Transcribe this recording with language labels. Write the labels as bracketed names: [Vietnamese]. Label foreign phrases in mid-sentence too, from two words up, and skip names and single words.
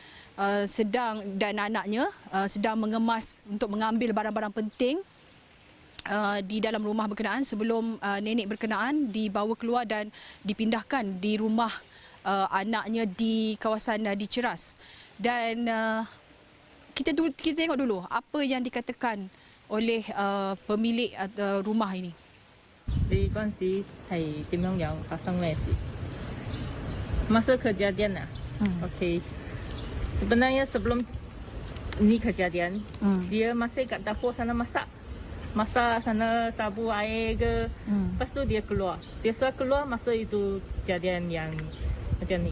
[Malay] dan anaknya sedang mengemas untuk mengambil barang-barang penting di dalam rumah berkenaan sebelum nenek berkenaan dibawa keluar dan dipindahkan di rumah anaknya di kawasan di Ceras. Dan kita tengok dulu apa yang dikatakan oleh pemilik rumah ini. [Cantonese] 你嗰陣時係點樣樣發生咩事 ？ [Malay] Masa kejadian OK. Sebenarnya sebelum ini kejadian, dia masih kat dapur sana masak sana sabu air ke. Lepas tu dia keluar. Dia keluar masa itu kejadian yang macam ni.